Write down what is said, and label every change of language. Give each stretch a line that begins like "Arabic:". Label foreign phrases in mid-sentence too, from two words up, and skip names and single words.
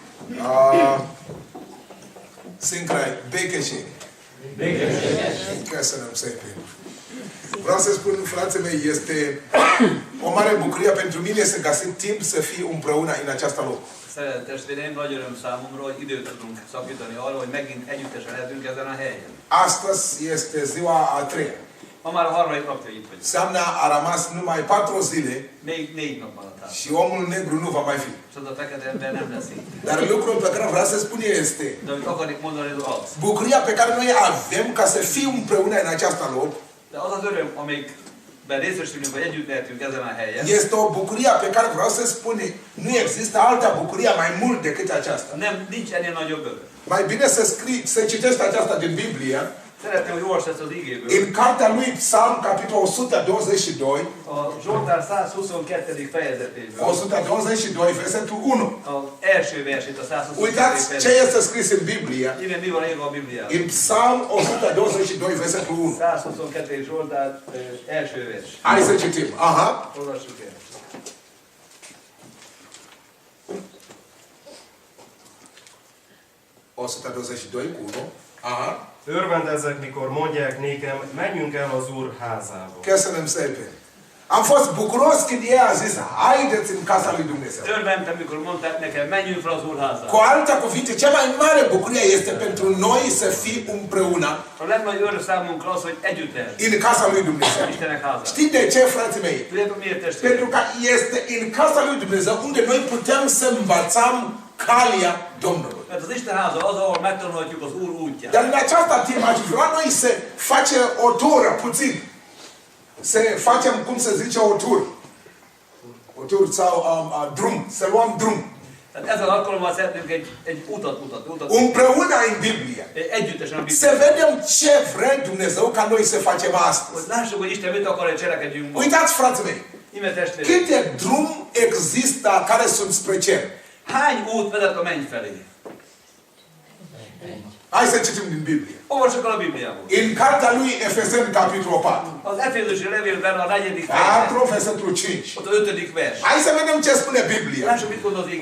Romanian: Sincrai, Bekeșeni.
Hungarian: Köszönöm szépen.
Romanian: Vreau să spun, frații mei, este o mare bucurie pentru mine să găsim timp să fiu împreună în această loc.
Hungarian: Szeretett testvéreim, nagy öröm számomra, hogy időt tudunk szakítani arra, hogy megint együttesen lehetünk ezen a helyen.
Romanian: Astăzi este ziua a treia.
Hungarian: Ma már a harmadik napja itt vagyunk.
Romanian: Seamnă a rămas numai 4 zile
Hungarian: Még 4 nap maradt át.
Romanian: și omul negru nu va mai fi.
Hungarian: És az a fekete ember nem lesz itt.
Romanian: Dar lucrul pe care vreau să spun este
Hungarian: De amit akarnék mondani, az az.
Romanian: bucuria pe care noi avem ca să fim împreună în această loc.
Hungarian: De az az öröm, amikben részesülünk, vagy együtt lehetünk ezen a helyen.
Romanian: Este o bucurie pe care vreau să spun, nu există altă bucurie mai mult decât aceasta.
Hungarian: Nem, nincs ennél nagyobb öröm.
Romanian: Mai bine să citești aceasta din Biblie.
Hungarian: Szeretném, hogy olvasd ezt az igéből.
Romanian: În cartea lui Psalm, capitolul 122.
Hungarian: A Zsoltár 122. fejezetéből.
Romanian: 122, versetul 1.
Hungarian: Az első versét a 122.
Romanian: Uitați ce este scris în Biblie.
Hungarian: Íme mi van írva a Bibliában?
Romanian: În Psalm 122, versetul 1.
Hungarian: 122. Zsoltár első vers.
Romanian: Hai să citim. Aha.
Hungarian: Olvassuk el.
Romanian: O 122 cu 1. Aha.
Hungarian: Örvendezzek, mikor mondják nékem, menjünk el az Úr házába. Köszönöm szépen.
Romanian: Am fost bucuros când ei a zis, haideți în casa lui Dumnezeu.
Hungarian: Örventem, mikor mondták nekem, menjünk fel az Úr házába.
Romanian: Cu alte cuvinte, cea mai mare bucurie este pentru noi să fim împreună
Hungarian: A legnagyobb öröm számunkra az, hogy együtt lehetünk.
Romanian: în casa lui Dumnezeu.
Hungarian: Istenek házában.
Romanian: Știți de ce, frații mei?
Hungarian: Tudjátok miért,
Romanian: Pentru
Hungarian: testvérek?
Romanian: că este în casa lui Dumnezeu unde noi putem să învățăm calea Domnului.
Hungarian: Mert az Isten háza az, ahol megtanulhatjuk az Úr útját.
Romanian: Dar în această timp aș vrea noi să facem o tură, puțin. Să facem, cum se zice, o tură. O tură sau drum, să luăm drum.
Hungarian: Tehát ezzel alkalommal szeretnénk egy utat mutatni.
Romanian: Împreună în Biblie.
Hungarian: Együttesen a
Romanian: Să
Hungarian: Bibliában.
Romanian: vedem ce vrea Dumnezeu ca noi să facem astăzi.
Hungarian: Hogy lássuk, hogy Isten mit akar, hogy cselekedjünk ma.
Romanian: Uitați, frații mei,
Hungarian: Ime testvérek,
Romanian: câte drum există care sunt spre cer?
Hungarian: hány út vezet a menny felé?
Romanian: Hai să citim din Biblie.
Hungarian: Olvassuk el a Bibliából.
Romanian: În cartea lui Efeseni, capitolul 4.
Hungarian: Az Efézusi levélben a 4. fejezet,
Romanian: 4, versetul 5.
Hungarian: ott a 5. vers.
Romanian: Hai să vedem ce spune Biblia.
Hungarian: Lássuk, mit mond az ige.